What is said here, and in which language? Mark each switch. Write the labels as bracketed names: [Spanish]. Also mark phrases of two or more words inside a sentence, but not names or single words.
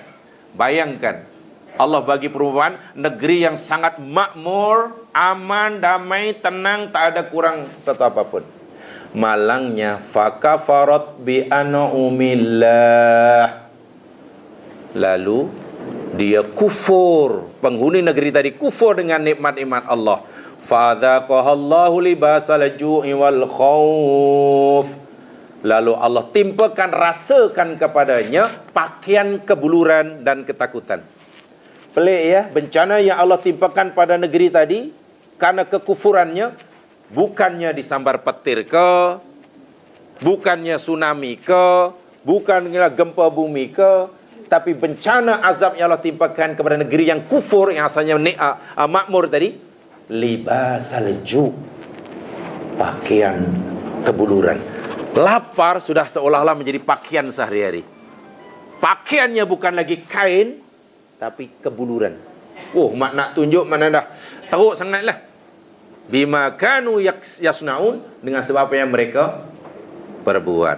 [Malay] Bayangkan, Allah bagi perumpamaan negeri yang sangat makmur, aman, damai, tenang, tak ada kurang satu apapun. Malangnya [Arabic] فكفرت بأنعم الله, [Malay] lalu dia kufur, penghuni negeri tadi kufur dengan nikmat-nikmat Allah. [Arabic] فأذاقها الله لباس الجوع والخوف, [Malay] lalu Allah timpakan, rasakan kepadanya pakaian kebuluran dan ketakutan. Pelik ya, bencana yang Allah timpakan pada negeri tadi karena kekufurannya, bukannya disambar petir ke, bukannya tsunami ke, bukannya gempa bumi ke, tapi bencana azab yang Allah timpakan kepada negeri yang kufur, yang asalnya makmur tadi, [Arabic] لباس الجو, [Malay] pakaian kebuluran. Lapar sudah seolah-olah menjadi pakaian sehari-hari. Pakaiannya bukan lagi kain, tapi kebuluran. Mak nak tunjuk mana dah teruk sangatlah. [Arabic] بما كانوا يصنعون, [Malay] dengan sebab apa yang mereka perbuat.